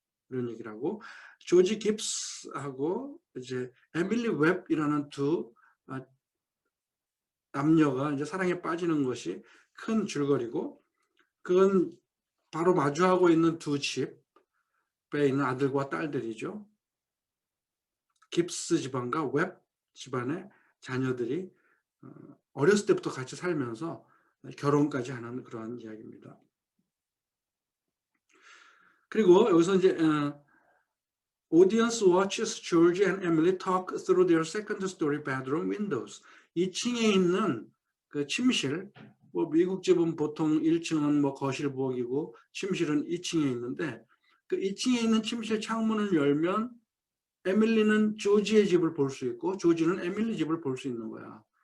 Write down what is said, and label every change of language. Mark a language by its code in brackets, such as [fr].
[ko] 이런 얘기를 하고 조지 깁스하고 이제 에밀리 웹이라는 두 남녀가 이제 사랑에 빠지는 것이 큰 줄거리고 그건 바로 마주하고 있는 두 집에 있는 아들과 딸들이죠. 깁스 집안과 웹 집안의 자녀들이 어렸을 때부터 같이 살면서 결혼까지 하는 그러한 이야기입니다. 그리고 여기서 이제 [en] Audience watches George and Emily talk through their second story bedroom windows. [ko] 2층에 있는 그 침실, 뭐 미국 집은 보통 1층은 뭐 거실 부엌이고 침실은 2층에 있는데 그 2층에 있는 침실 창문을 열면 에밀리는 조지의 집을 볼 수 있고 조지는 에밀리 집을 볼 수 있는 거야.